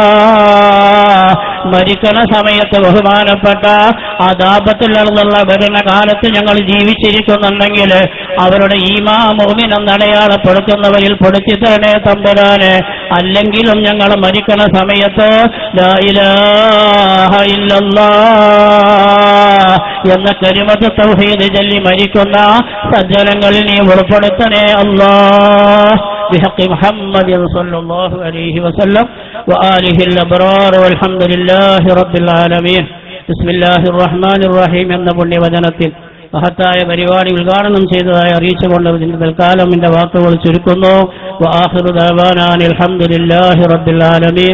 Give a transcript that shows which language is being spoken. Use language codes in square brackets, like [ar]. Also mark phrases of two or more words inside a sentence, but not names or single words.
[ml] മരിക്കണ സമയത്ത് ബഹുമാനപ്പെട്ട ആ ദാബത്തിലുള്ള വരുന്ന കാലത്ത് ഞങ്ങൾ ജീവിച്ചിരിക്കുന്നുണ്ടെങ്കിൽ അവരുടെ ഈമാ മുഅ്മിനം അടയാളപ്പെടുത്തുന്നവരിൽ പെടുത്തി തരണേ തമ്പുരാനെ. അല്ലെങ്കിലും ഞങ്ങൾ മരിക്കണ സമയത്ത് [ar] لا إله إلا الله [ml] എന്ന [ar] كلمة التوحيد [ml] ചൊല്ലി മരിക്കുന്ന സജ്ജനങ്ങളിൽ നീ ഉൾപ്പെടുത്തണേ അല്ലാഹ്. [ar] بحق محمد صلى الله عليه وسلم وآله الأبرار والحمد لله رب العالمين. بسم الله الرحمن الرحيم [ml] എന്ന പുണ്യവചനത്തിൽ മഹത്തായ പരിപാടി ഉദ്ഘാടനം ചെയ്തതായി അറിയിച്ചുകൊണ്ട് തൽക്കാലം എന്റെ വാക്കുകൾ ചുരുക്കുന്നു. [ar] وآخر دعوانا الحمد لله رب العالمين.